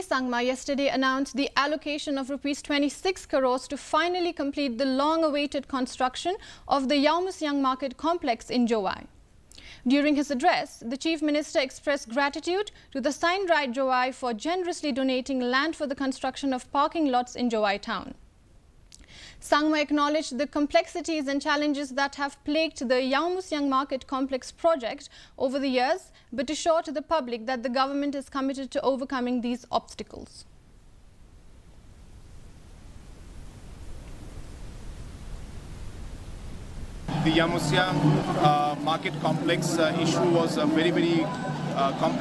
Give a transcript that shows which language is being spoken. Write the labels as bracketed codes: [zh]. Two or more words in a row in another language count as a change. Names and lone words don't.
[en] Sangma yesterday announced the allocation of Rs 26 crores to finally complete the long-awaited construction of the Yaumusyang Market Complex in Jowai. During his address, the Chief Minister expressed gratitude to the Sainrai Jowai for generously donating land for the construction of parking lots in Jowai town. Sangma acknowledged the complexities and challenges that have plagued the Yaumusyang Market Complex project over the years, but assured the public that the government is committed to overcoming these obstacles. The Yaumusyang market complex issue was a very complicated issue.